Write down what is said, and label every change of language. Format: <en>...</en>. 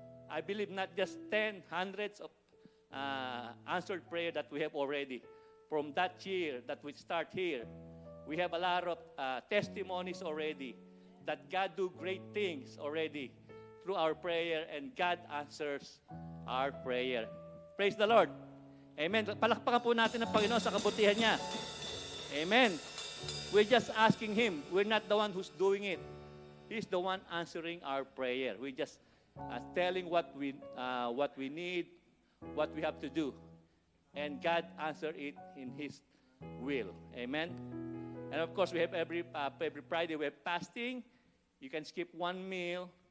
<en>I believe not just 10, hundreds of answered prayer that we have already. From that year that we start here, we have a lot of testimonies already that God do great things already through our prayer, and God answers our prayer. Praise the Lord. Amen.</en> <tl>Palakpakan po natin ang Panginoon sa kabutihan niya.</tl> <en>Amen. We're just asking Him. We're not the one who's doing it. He's the one answering our prayer. We're just telling what we need, what we have to do. And God answered it in His will. Amen. And of course, we have every Friday, we have fasting. You can skip one meal.</en>